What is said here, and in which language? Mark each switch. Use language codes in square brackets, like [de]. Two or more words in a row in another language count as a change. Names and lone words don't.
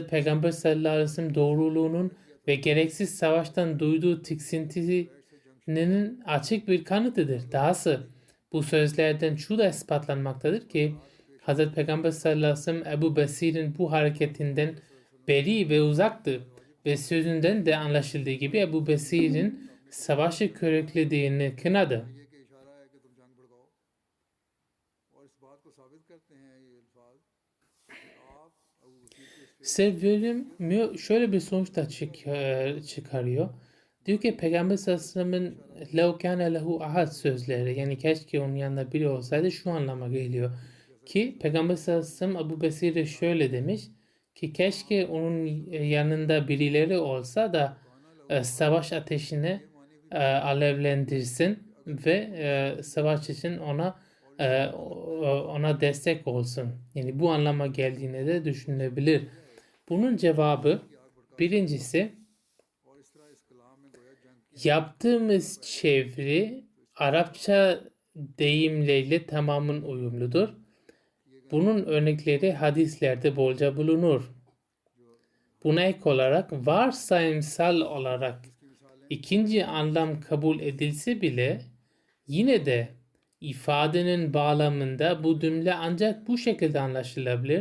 [tr] Peygamber [ar] صلى الله عليه وسلم [tr] doğruluğunun ve gereksiz savaştan duyduğu tiksintisinin açık bir kanıtıdır. Dahası bu sözlerden şu da ispatlanmaktadır ki Hz. Peygamber [ar] صلى الله عليه وسلم [tr] Ebu Besir'in bu hareketinden beri ve uzaktı ve sözünden de anlaşıldığı gibi Ebu Besir'in savaşı körüklediğini kınadı. [ur] یہ کہ اشارہ ہے کہ تم جنگ بھڑکاؤ اور اس بات کو ثابت کرتے ہیں یہ الفاظ کہ آپ ابو بصیر کے اس [tr] Sevgilim şöyle bir sonuç da çıkarıyor. Diyor ki Peygamber [ar] صلى الله عليه وسلم لو كان له أحد [tr] sözleri yani keşke onun yanında biri olsaydı şu anlama geliyor. Ki Peygamber [ar] صلى الله عليه وسلم [tr] Ebu Besir'e şöyle demiş ki keşke onun yanında birileri olsa da savaş ateşini alevlendirsin ve savaş için ona destek olsun. Yani bu anlama geldiğine de düşünülebilir. Bunun cevabı birincisi [ur] اور اس طرح اس کلام میں گویا جنگ [tr] yaptığımız çeviri Arapça deyimleriyle tamamen uyumludur. Bunun örnekleri hadislerde bolca bulunur. Buna ek olarak varsayımsal olarak ikinci anlam kabul edilse bile yine de ifadenin bağlamında bu cümle ancak bu şekilde anlaşılabilir.